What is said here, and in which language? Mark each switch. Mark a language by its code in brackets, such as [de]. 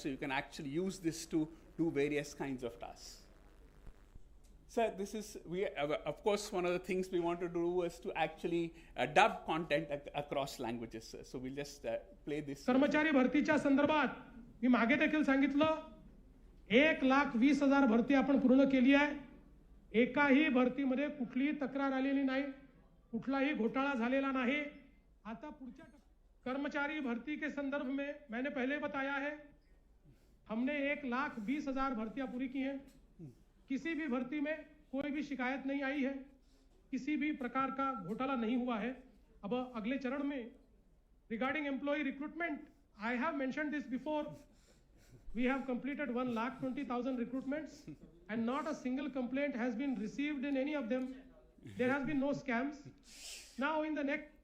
[en] So you can actually use this to do various kinds of tasks. So this is, of course, one of the things we want to do is to actually dub content across languages. So we'll just play this. [mr] कर्मचारी भरतीच्या संदर्भात मी मागे देखील सांगितलं 1,20,000 भरती आपण पूर्ण केली आहे. एकाही भरतीमध्ये कुठलीही तक्रार आलेली नाही, कुठलाही घोटाळा झालेला नाही. आता पुढच्या [hi] कर्मचारी भर्ती के संदर्भ में मैंने पहले बताया है, हमने 1,20,000 भर्तियां पूरी की हैं. किसी भी भर्ती में कोई भी शिकायत नहीं आई है, किसी भी प्रकार का घोटाला नहीं हुआ है. अब अगले चरण में [en] Regarding employ recruitment, I have mentioned this before, we have completed 1,20,000 recruitments and not a single complaint has been received in any of them. There has been no scams. Now in the next...